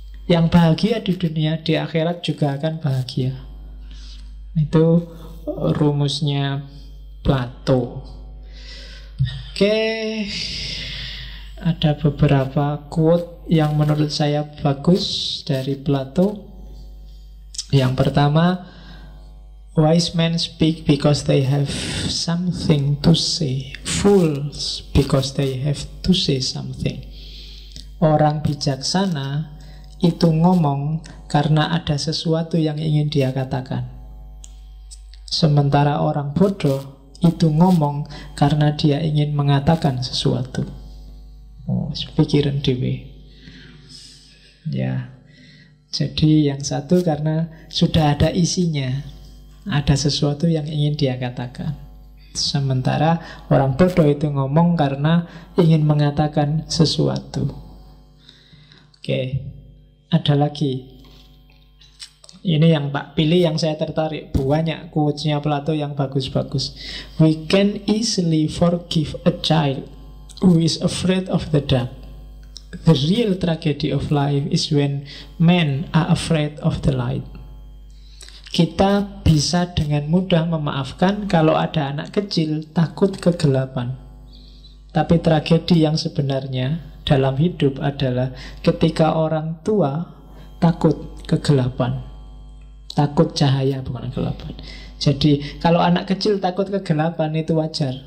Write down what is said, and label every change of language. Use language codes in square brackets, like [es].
[id] Yang bahagia di dunia, di akhirat juga akan bahagia. Itu rumusnya Plato. Oke, ada beberapa quote yang menurut saya bagus dari Plato. [en] Yang pertama, wise men speak because they have something to say. Fools because they have to say something. [id] Orang bijaksana itu ngomong karena ada sesuatu yang ingin dia katakan. Sementara orang bodoh itu ngomong karena dia ingin mengatakan sesuatu. Pikiran dewe. Ya. Jadi yang satu karena sudah ada isinya, ada sesuatu yang ingin dia katakan. Sementara orang bodoh itu ngomong karena ingin mengatakan sesuatu. Oke, ada lagi. Ini yang tak pilih, yang saya tertarik. Banyak quotes-nya Plato yang bagus-bagus. [en] We can easily forgive a child who is afraid of the dark. The real tragedy of life is when men are afraid of the light. [id] Kita bisa dengan mudah memaafkan kalau ada anak kecil takut kegelapan. Tapi tragedi yang sebenarnya dalam hidup adalah ketika orang tua takut kegelapan. Takut cahaya, bukan kegelapan. Jadi kalau anak kecil takut kegelapan itu wajar.